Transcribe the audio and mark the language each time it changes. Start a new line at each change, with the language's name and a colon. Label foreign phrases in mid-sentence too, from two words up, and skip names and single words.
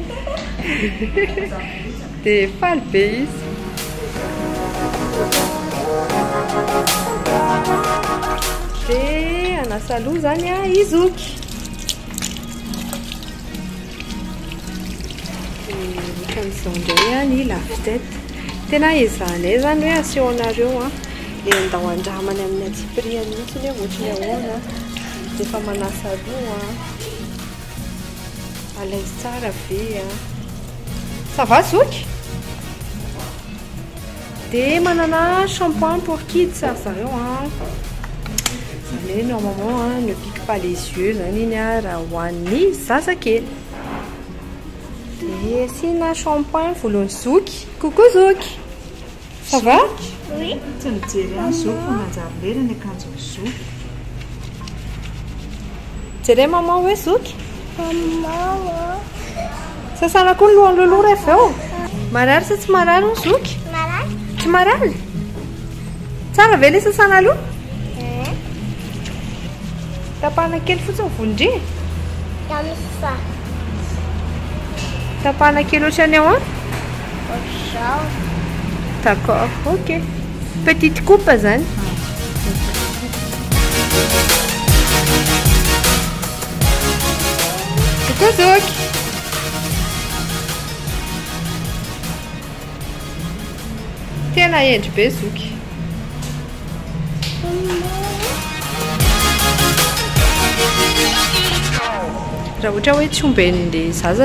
Malagasy: dia faly be izy dia anasa aloha zany a izoky ohatran'izao indray a ny lave-tête tena ezahanay zany hoe asehoanareo a le andao andramany amin'ny atsipriany mihitsy hoe ohatrany ahoana dia efa manasa aloha alaise tsara ve a
French: ça va
Malagasy: zoky dia manana
French: shampoing pour kids
Malagasy: zareo a zany hoe
French: normalement ne pique pas les yeux
Malagasy: zany iny a raha hoan'ny zazakely dia asina shampoing volony zoky coucou zoky
French: ça va
Malagasy: Oui. Tsy mijery any zoky manjary lera ny akanjony zoky jereo maman hoe zoky Maman. sasana koa ny lohany loloha rehefa eo marary sa tsy marary ny zoky Malade? tsy marary tsara ve le sasana aloha tapahana kely fotsiny volondria
French: Comme ça.
Malagasy: tapahana kely ohatrany ao a Bonjour.
French: d'accord ok petite coupe
Malagasy: zany coucou zoky tena endry be zoky raha ohatra hoe tsy omben'le zaza